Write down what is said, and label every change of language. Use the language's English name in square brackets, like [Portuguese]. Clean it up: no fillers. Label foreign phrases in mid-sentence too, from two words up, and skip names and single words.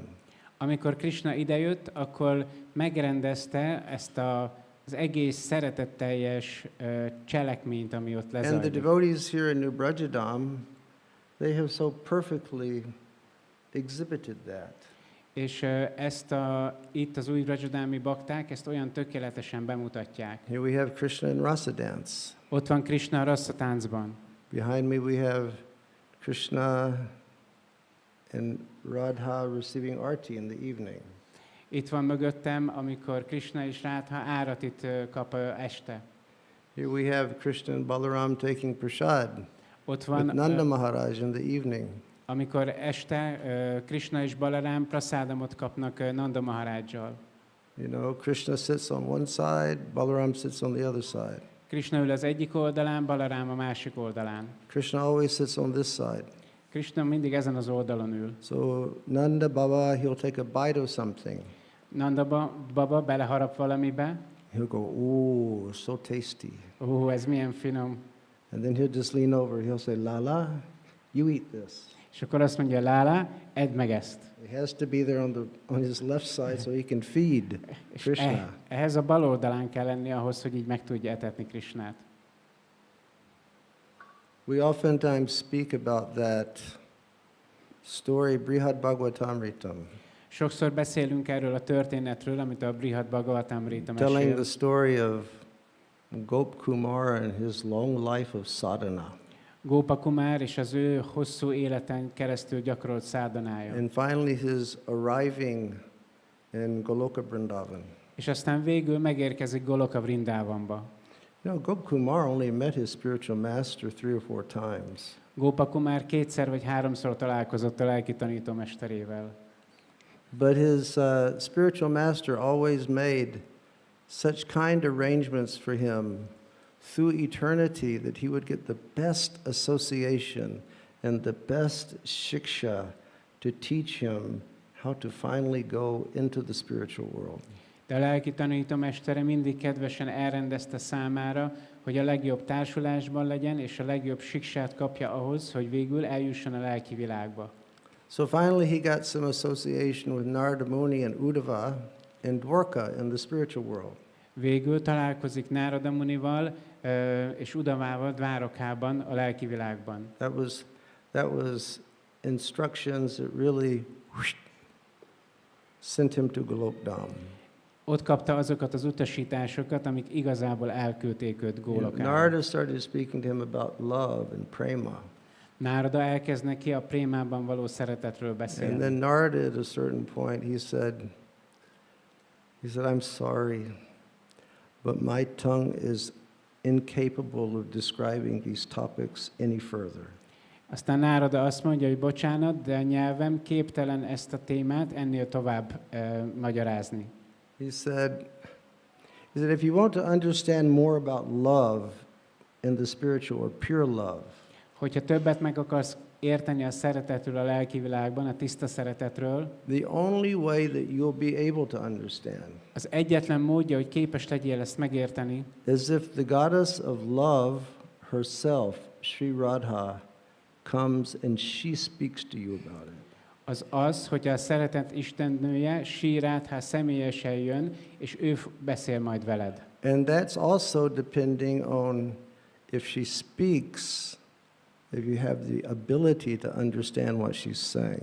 [Hungarian] Amikor Krishna idejött, akkor megrendezte ezt az egész szeretetteljes cselekményt, ami ott [English] And the [Hungarian] lezajlott. [English] devotees here in New Vraja-dhama, they have so perfectly exhibited that. [Hungarian] És itt az új Vraja-dhami bakták ezt olyan tökéletesen bemutatják. [English] Here we have Krishna in Rasa dance. [Hungarian] Ott van Krishna a Rasa táncban. [English] Behind me we have Krishna and Radha receiving arti in the evening. [Hungarian] Itt van mögöttem, amikor Krishna és Radha áratit kap este. [English] Here we have Krishna and Balaram taking prasad [Hungarian] Ott [English] with [Hungarian] van, [English] Nanda Maharaj in the evening. [Hungarian] amikor este Krishna és Balaram prasádamot kapnak Nanda Maharajjal. [English] You know, Krishna sits on one side, Balaram sits on the other side. [Hungarian] Krishna ül az egyik oldalán, Balarám a másik oldalán. [English] Krishna always sits on this side. [Hungarian] Krishna mindig ezen az oldalon ül. [English] So Nanda Baba, he'll take a bite of something. [Hungarian] Nanda baba beleharap valamibe. [English] He'll go, "Ooh, so tasty." [Hungarian] Ez milyen finom. [English] And then he'll just lean over. He'll say, "Lala, you eat this." [Hungarian] És akkor azt mondja, Lála, edd meg ezt. [English] He has to be there on his left side so he can feed [Hungarian] És [English] Krishna. [Hungarian] ehhez a bal oldalán kell lenni ahhoz, hogy így meg tudja etetni Krishnát. [English] We oftentimes speak about that story, Brihad Bhagavatamritam, [Hungarian] Sokszor beszélünk erről a történetről, amit a Brihad Bhagavatamrita [English] telling the [Hungarian] mesél. [English] story of Gop Kumar and his long life of sadhana. [Hungarian] Gópa Kumár és az ő hosszú életen keresztül gyakorolt szádanája. [English] And finally his arriving in Goloka Vrindavan. [Hungarian] És aztán végül megérkezik Goloka Vrindavanba. [English] You know, Gop Kumar only met his spiritual master 3 or 4 times. [Hungarian] Gópa Kumár 2-szer vagy 3-szor találkozott a lelki tanítómesterével. [English] But his spiritual master always made such kind arrangements for him through eternity that he would get the best association and the best shiksha to teach him how to finally go into the spiritual world. [Hungarian] De a lelki tanítómestere mindig kedvesen elrendezte számára, hogy a legjobb társulásban legyen, és a legjobb siksát kapja ahhoz, hogy végül eljusson a lelki világba. [English] So finally he got some association with Narada Muni and Uddhava in Dwarka in the spiritual world. [Hungarian] Végül találkozik Nárada Munival és Udavával Dvárokában, a lelki világban. [English] That was instructions that really sent him to Golokdham. [Hungarian] Ott kapta azokat az utasításokat, amik igazából elküldték őt Gólokába. [English] Narada started speaking to him about love and prema. [Hungarian] Nárada elkezd neki a prémában való szeretetről [English] And [Hungarian] beszélni. [English] then Narada at a certain point he said, I'm sorry, but my tongue is incapable of describing these topics any further. [Hungarian] Aztán Nárada azt mondja, hogy bocsánat, de a nyelvem képtelen ezt a témát ennél tovább magyarázni. [English] He said, if you want to understand more about love in the spiritual or pure love, [Hungarian] Hogyha többet meg akarsz érteni a szeretetről a lelki világban, a tiszta szeretetről, [English] the only way that you'll be able to understand [Hungarian] az egyetlen módja, hogy képes legyél ezt megérteni, [English] is if the goddess of love herself, Sri Radha, comes and she speaks to you about it. [Hungarian] az, hogy a szeretet istennője, Sri Radha személyesen jön, és ő beszél majd veled. [English] And that's also depending on if she speaks, if you have the ability to understand what she's saying.